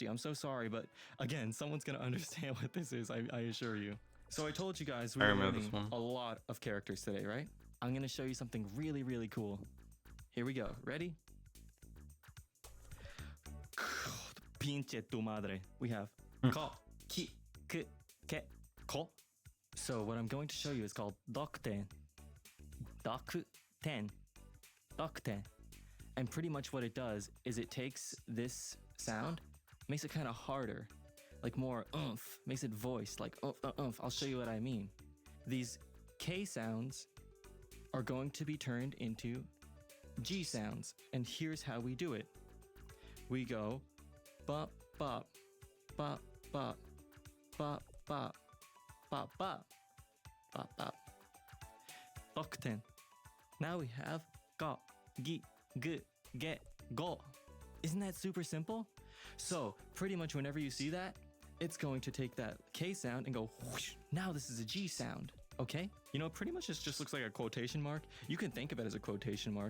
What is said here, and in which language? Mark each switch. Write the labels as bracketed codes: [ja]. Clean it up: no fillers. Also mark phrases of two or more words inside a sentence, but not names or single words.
[en] I'm so sorry, but again, someone's gonna understand what this is. I assure you. So I told you guys we were learning a lot of characters today, right? I'm gonna show you something really, really cool. Here we go. Ready? [es] Pinche tu madre. [en] We have ko, ki, ke, ke, ko. So what I'm going to show you is called dokten. Dokten. Dokten. And pretty much what it does is it takes this sound, makes it kind of harder, like more oomph, makes it voiced, like oomph. I'll show you what I mean. These K sounds are going to be turned into G sounds, and here's how we do it. We go bop bop bop bop bop bop bop bop bop bop. Dokten. Now we have ga, gi, g, get, go. Isn't that super simple? So pretty much whenever you see that, it's going to take that K sound and go whoosh. Now this is a G sound. Okay? You know, pretty much it just looks like a quotation mark. You can think of it as a quotation mark.